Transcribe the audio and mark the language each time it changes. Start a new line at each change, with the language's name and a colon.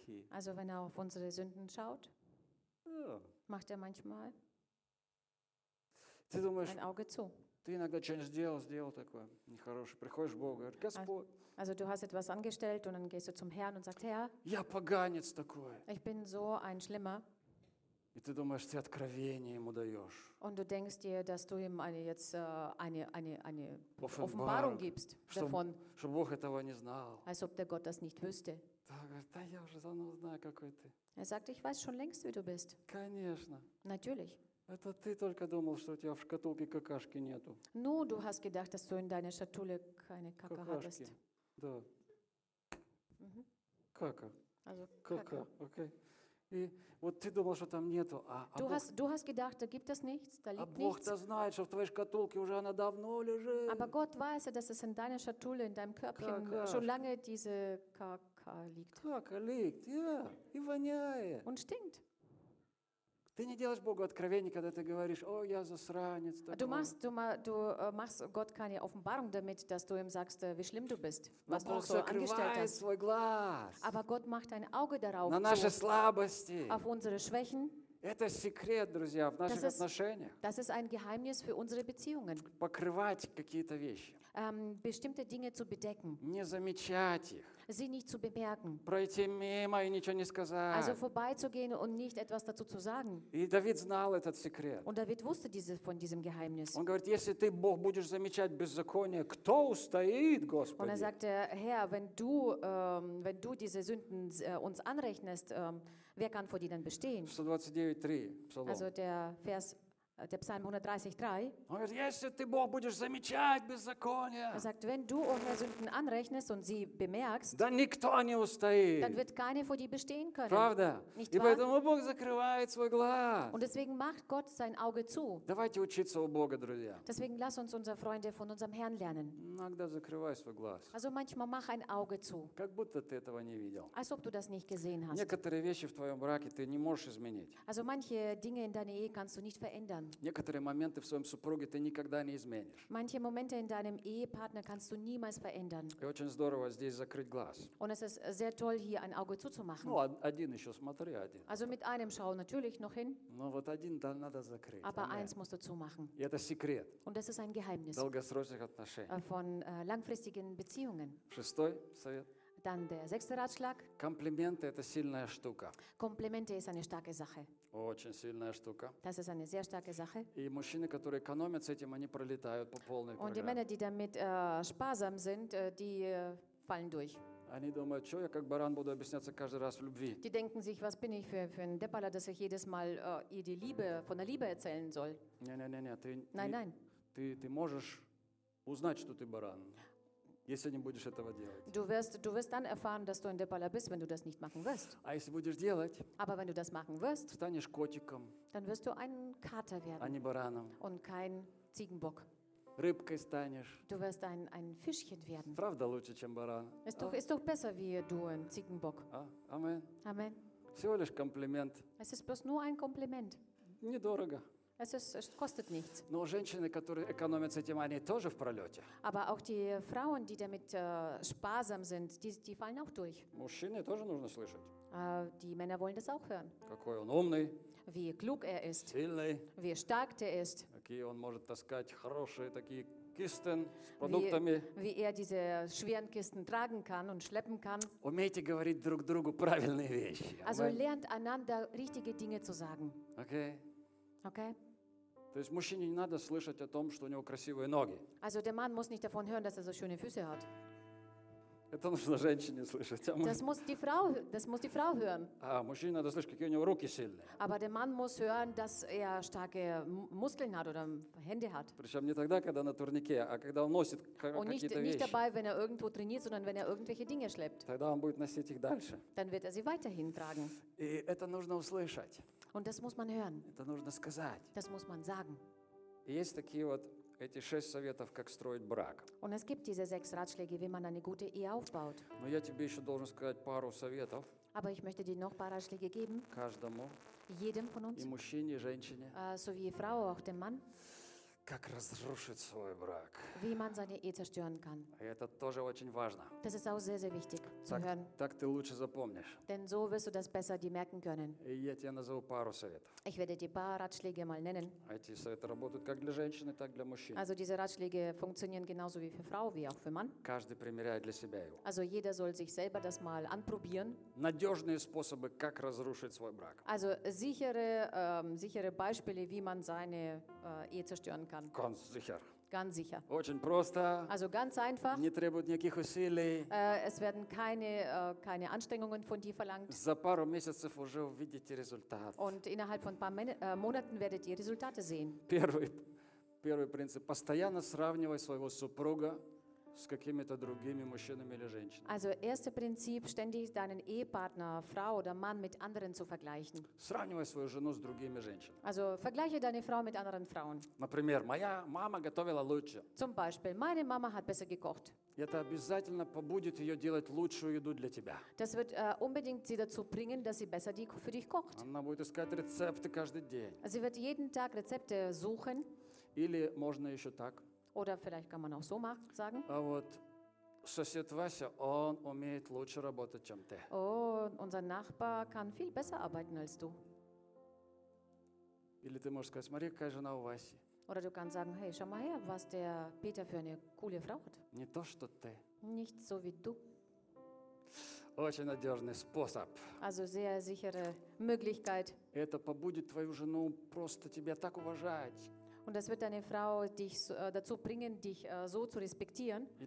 German: Also wenn er auf unsere Sünden schaut, ja. Macht er manchmal ein, думаешь, ein Auge zu.
Russian: Сделал такое нехорошее. Приходишь к Богу, говорит, Господь.
German: Also du hast etwas angestellt und dann gehst du zum Herrn und sagst, Herr,
Russian: я поганец такой.
German: Ich bin so ein Schlimmer.
Russian: И ты думаешь, ты откровение ему даешь.
German: Und du denkst dir, dass du ihm eine Offenbarung gibst davon.
Russian: Чтобы Бог этого не знал.
German: Als ob der Gott das nicht wüsste.
Russian: Да, я уже давно знаю, какой ты.
German: Er sagt, ich weiß schon längst, wie du bist.
Russian: Конечно.
German: Natürlich.
Russian: Это ты только думал, что у тебя в шкатулке какашки нету.
German: Ну, du hast gedacht, dass du in deiner Schatulle keine Kacke hattest.
Russian: Да. Кака.
German: Also Кака. Okay.
Russian: И вот ты думал, что там нету,
German: du hast gedacht, da gibt es nichts, da liegt
Russian: nichts. А Бог-то знает, что в твоей шкатулке уже она давно лежит.
German: Aber Gott weiß, dass es in deiner Schatulle, in deinem Körbchen schon lange diese Kaka liegt.
Russian: Кака
German: liegt, ja,
Russian: и воняет.
German: Und stinkt.
Russian: Ты не делаешь Богу откровений, когда ты говоришь, о, я засранец.
German: Du machst Gott keine Offenbarung damit, dass du ihm sagst, wie schlimm du bist, was
Russian: Бог
German: du so angestellt hast.
Russian: Свой глаз.
German: Aber Gott macht ein Auge darauf.
Russian: На наши слабости.
German: Auf unsere Schwächen.
Russian: Это секрет, друзья, в наших отношениях.
German: Das ist ein Geheimnis für unsere Beziehungen.
Russian: Покрывать какие-то вещи.
German: Bestimmte Dinge zu bedecken.
Russian: Не замечать их.
German: Sie nicht zu bemerken.
Russian: Пройти мимо и ничего не сказать.
German: Also vorbeizugehen und nicht etwas dazu zu sagen.
Russian: И Давид знал этот секрет.
German: Und David wusste von diesem Geheimnis.
Russian: Он говорит, если ты, Бог, будешь замечать беззаконие, кто устоит, Господи?
German: Und sagte, Herr, wenn du diese Sünden uns anrechnest, wer kann vor dir dann bestehen?
Russian: 129,3.
German: Also der Vers, der Psalm 130,3.
Russian: Он говорит, если ты, Бог, будешь замечать беззаконие.
German: Er sagt, wenn du unsere Sünden anrechnest und sie bemerkst,
Russian: dann никто не устоит.
German: Dann wird keiner vor dir bestehen können.
Russian: Правда?
German: Nicht
Russian: wahr? И поэтому Бог закрывает свой глаз.
German: Und deswegen macht Gott sein Auge zu.
Russian: Давайте учиться у Бога, друзья.
German: Deswegen lass uns unsere Freunde von unserem Herrn lernen.
Russian: Иногда закрывай свой глаз.
German: Also manchmal mach ein Auge zu.
Russian: Как будто ты этого не видел.
German: Als ob du das nicht gesehen hast.
Russian: Некоторые вещи в твоем браке ты не можешь изменить.
German: Also manche Dinge in deiner Ehe kannst du nicht verändern.
Russian: Некоторые моменты в своем супруге ты никогда не изменишь.
German: Manche Momente in deinem Ehepartner kannst du niemals verändern.
Russian: И очень здорово здесь закрыть глаз.
German: Und es ist sehr toll, hier ein Auge zuzumachen.
Russian: Ну, один еще смотри, один.
German: Also mit einem schau natürlich noch hin.
Russian: Но вот один да, надо закрыть.
German: Aber Amen. Eins musst du zumachen.
Russian: И это секрет.
German: Und das ist ein Geheimnis.
Russian: Долгосрочных отношений.
German: Von langfristigen Beziehungen.
Russian: Шестой совет.
German: Dann der sechste Ratschlag.
Russian: Komplimente, это сильная штука.
German: Komplimente ist eine starke Sache.
Russian: Очень сильная штука.
German: Das ist eine sehr starke Sache.
Russian: И мужчины, которые экономят с этим, они пролетают по полной программе.
German: Und die Männer, die damit sparsam sind, die fallen durch.
Russian: Они думают, что я как баран буду объясняться каждый раз в любви.
German: Die denken sich, was bin ich für ein Depperler, dass ich jedes Mal ihr die Liebe von der Liebe erzählen soll. Nein.
Russian: Ты можешь узнать, что ты баран. Если не будешь этого делать.
German: Du wirst dann erfahren, dass du ein Depperler bist, wenn du das nicht machen wirst.
Russian: А если будешь делать,
German: aber wenn du das machen wirst,
Russian: станешь котиком,
German: dann wirst du ein Kater werden,
Russian: а не бараном,
German: und kein Ziegenbock.
Russian: Рыбкой станешь.
German: Du wirst ein Fischchen werden.
Russian: Правда лучше, чем баран.
German: Ist doch besser, wie du ein Ziegenbock. Amen. Amen.
Russian: Всего лишь комплимент.
German: Es ist bloß nur ein Kompliment.
Russian: Недорого.
German: Es kostet nichts.
Russian: Но женщины, которые экономят с этим, они тоже в пролете.
German: Aber auch die Frauen, die damit sparsam sind, die fallen auch durch.
Russian: Мужчины тоже нужно слышать.
German: Die Männer wollen das auch hören.
Russian: Какой он умный.
German: Wie klug er ist.
Russian: Сильный.
German: Wie stark er ist.
Russian: Какие он может таскать хорошие такие кисten с продуктами.
German: Wie er diese schweren Kisten tragen kann und schleppen kann.
Russian: Умейте говорить друг другу правильные вещи.
German: Also lernt einander richtige Dinge zu sagen. Okay. Okay.
Russian: То есть мужчине не надо слышать о том, что у него красивые ноги.
German: Also der Mann muss nicht davon hören, dass er so schöne Füße hat.
Russian: Это нужно женщине слышать.
German: Das muss die Frau hören.
Russian: А мужчине надо слышать, какие у него руки сильные.
German: Aber der Mann muss hören, dass er starke Muskeln hat oder Hände hat.
Russian: Причем не тогда, когда на турнике, а когда он носит какие-то вещи.
German: Und nicht dabei, wenn er irgendwo trainiert, sondern wenn er irgendwelche Dinge schleppt.
Russian: Тогда он будет носить их дальше.
German: Dann wird er sie weiterhin tragen.
Russian: И это нужно услышать.
German: Und das muss man hören.
Russian: Это нужно сказать.
German: Das muss man sagen.
Russian: Есть такие вот эти шесть советов, как строить брак.
German: Und es gibt diese sechs Ratschläge, wie man eine gute Ehe aufbaut.
Russian: Но я тебе еще должен сказать пару советов.
German: Aber ich möchte dir noch ein paar Ratschläge geben.
Russian: Каждому.
German: Jedem von uns.
Russian: И мужчине, и женщине.
German: Sowie Frau, auch dem Mann.
Russian: Как разрушить свой брак.
German: Wie man seine Ehe zerstören kann.
Russian: И это тоже очень важно.
German: Das ist auch sehr, sehr wichtig zu hören.
Russian: Так ты лучше запомнишь.
German: Denn so wirst du das besser dir merken können.
Russian: И я тебе назову пару советов.
German: Ich werde dir ein paar Ratschläge mal nennen.
Russian: Эти советы работают как для женщины, так и для мужчины.
German: Also diese Ratschläge funktionieren genauso wie für Frau, wie auch für Mann.
Russian: Каждый примеряет для себя его.
German: Also jeder soll sich selber das mal anprobieren.
Russian: Надежные способы, как разрушить свой брак.
German: Also sichere Beispiele, wie man seine Ehe zerstören kann. Ganz sicher. Ganz sicher.
Russian: Очень просто.
German: Also ganz einfach.
Russian: Не требует никаких усилий.
German: Es werden keine Anstrengungen von dir verlangt.
Russian: За пару месяцев уже увидите результат.
German: Und innerhalb von paar Monaten werdet ihr Resultate sehen.
Russian: Первый принцип: постоянно сравнивай своего супруга с какими-то другими мужчинами или женщинами.
German: Also erster Prinzip: ständig deinen Ehepartner, Frau oder Mann mit anderen zu vergleichen.
Russian: Сравнивай свою жену с другими женщинами.
German: Also vergleiche deine Frau mit anderen Frauen.
Russian: Например, моя мама готовила лучше.
German: Zum Beispiel, meine Mama hat besser gekocht.
Russian: Это обязательно побудит ее делать лучшую еду для тебя.
German: Das wird unbedingt sie dazu bringen, dass sie besser für dich kocht.
Russian: Она будет искать рецепты каждый день.
German: Sie wird jeden Tag Rezepte suchen.
Russian: Или можно еще так.
German: Oder vielleicht kann man auch so sagen.
Russian: А вот сосед Вася, он умеет лучше работать, чем ты.
German: Oh, unser Nachbar kann viel besser arbeiten als du.
Russian: Или ты можешь сказать, смотри, какая жена у Васи.
German: Oder du kannst sagen, hey, schau mal her, was der Peter für eine coole Frau hat.
Russian: Не то, что ты.
German: Nicht so wie du.
Russian: Очень надежный способ.
German: Also sehr sichere Möglichkeit.
Russian: Это побудет твою жену просто тебя так уважать.
German: Und das wird deine Frau dich dazu bringen, dich so zu respektieren.